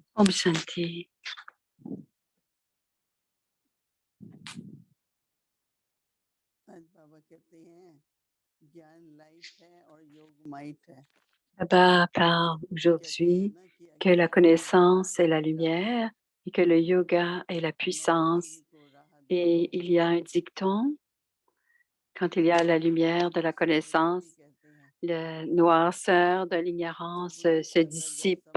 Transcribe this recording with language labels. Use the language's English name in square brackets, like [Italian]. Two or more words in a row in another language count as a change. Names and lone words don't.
[Hindi] Om Shanti. आज बाबा कहते हैं ज्ञान लाइट है और योग माइट है। [French] Baba parle aujourd'hui que la connaissance est la lumière et que le yoga est la puissance. Et il y a un dicton, quand il y a la lumière de la connaissance, la noirceur de l'ignorance se dissipe.